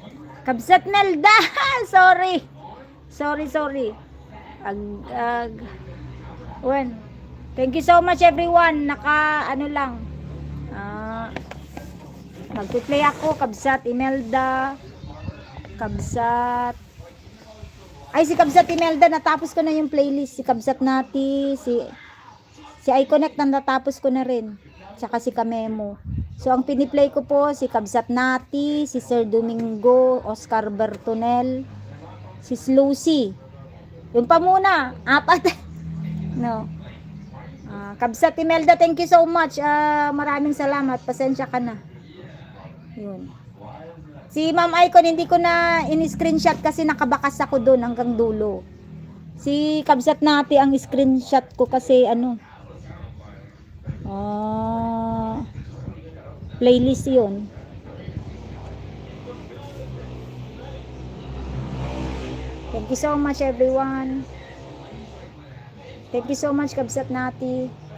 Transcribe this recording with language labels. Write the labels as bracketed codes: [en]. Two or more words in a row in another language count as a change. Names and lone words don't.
[tl] Kabsat Melda. Sorry. Sorry. [ilo] Ag. Wen. [en] Thank you so much everyone. [tl] Ano lang. Magpi-play ako. Kabsat Imelda. Kabsat. Ay, si Kabsat Imelda, natapos ko na yung playlist. Si Kabsat Nati, si iConnect, natapos ko na rin. Tsaka si Kamemo. So, ang piniplay ko po, si Kabsat Nati, si Sir Domingo, Oscar Bertonel, si Lucy. Yung pa muna, 4. No. Kabsat Imelda, [en] thank you so much. [tl] Maraming salamat. Pasensya ka na. Yun. Si Ma'am Icon, hindi ko na in-screenshot kasi nakabakas ako doon hanggang dulo. Si Kabsat Nati ang screenshot ko kasi playlist yun. [en] Thank you so much everyone. Thank you so much Kabsat Nati.